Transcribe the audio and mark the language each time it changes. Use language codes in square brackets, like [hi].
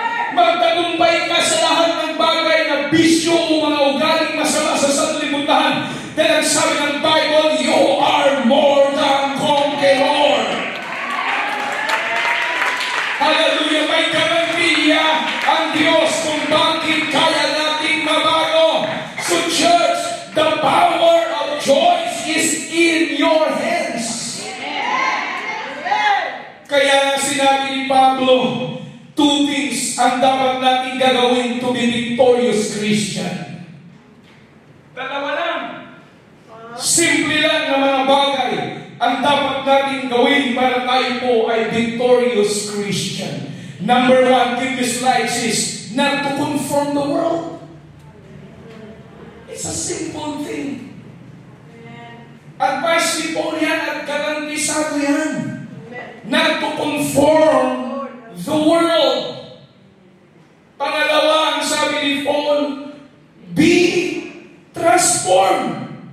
[tl] Magtagumpay ka sa lahat ng bagay na bisyo o mga ugaling masama sa sanlibutan. Dahil ang sabi ng Bible, [en] you are more than conqueror. [tl] Hallelujah! May garantiya ang Diyos kung bakit kaya natin mabago. [en] So church, the power of choice is in your hands. [tl] Kaya sinabi ni Pablo, [en] two things [tl] ang dapat natin gagawin [en] to be victorious Christian. [tl] Dalawa lang. Simple lang na mga bagay ang dapat natin gawin para tayo po ay victorious Christian. [en] Number one, give this life is not to conform the world. It's a simple thing. [tl] Advice ni Paul yan at garantisado yan. [en] Not to conform the world. [tl] Pangalawa, ang sabi ni Paul, [en] be transformed.